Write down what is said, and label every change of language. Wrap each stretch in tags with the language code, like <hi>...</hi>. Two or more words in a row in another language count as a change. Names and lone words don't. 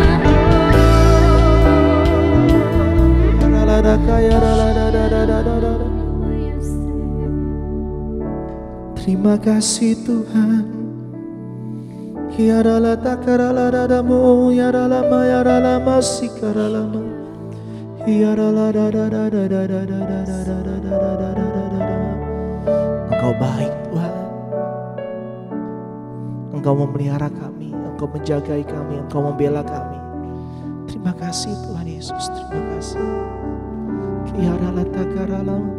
<id>Terima kasih Tuhan. Yarala takarala dadamu yarala ma yarala masikarala ma yarala Engkau baik Tuhan. Engkau memelihara kami, Engkau menjagai kami, Engkau membela kami. Terima kasih Tuhan Yesus, terima kasih. Yarala takarala.</id>